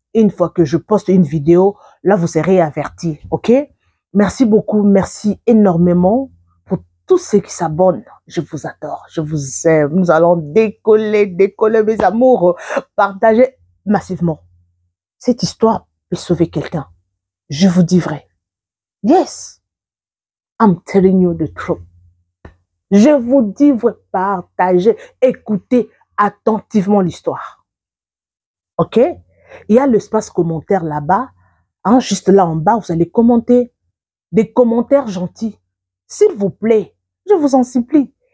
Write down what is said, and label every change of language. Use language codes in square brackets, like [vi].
[fr] Une fois que je poste une vidéo, là, vous serez avertis, ok? Merci beaucoup, merci énormément pour tous ceux qui s'abonnent. Je vous adore, je vous aime. Nous allons décoller, mes amours. Partagez massivement. Cette histoire peut sauver quelqu'un. Je vous dis vrai. [en] Yes, I'm telling you the truth. [fr] Je vous dis vrai, partagez, écoutez attentivement l'histoire. Ok? Il y a l'espace commentaire là-bas. Hein, juste là en bas, vous allez commenter. Des commentaires gentils. S'il vous plaît, je vous en supplie.